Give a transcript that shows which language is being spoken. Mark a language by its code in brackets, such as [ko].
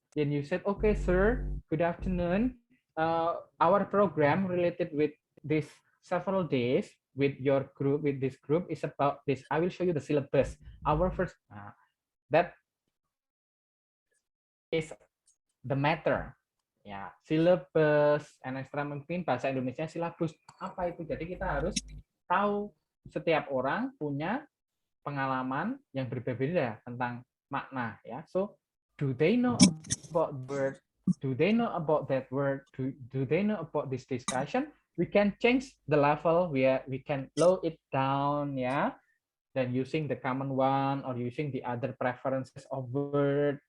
[en] Then you said, okay, sir, good afternoon. Our program related with this several days with your group, with this group is about this. I will show you the syllabus. Our first, that is the matter. [id] Ya, syllabus, [en] and extra [id] mungkin bahasa Indonesia silabus. Apa itu? Jadi kita harus tahu setiap orang punya pengalaman yang berbeda tentang makna ya. [en] So, do they know about the word? Do they know about that word? Do they know about this discussion? We can change the level where we can low it down ya. Then using the common one or using the other preferences of word.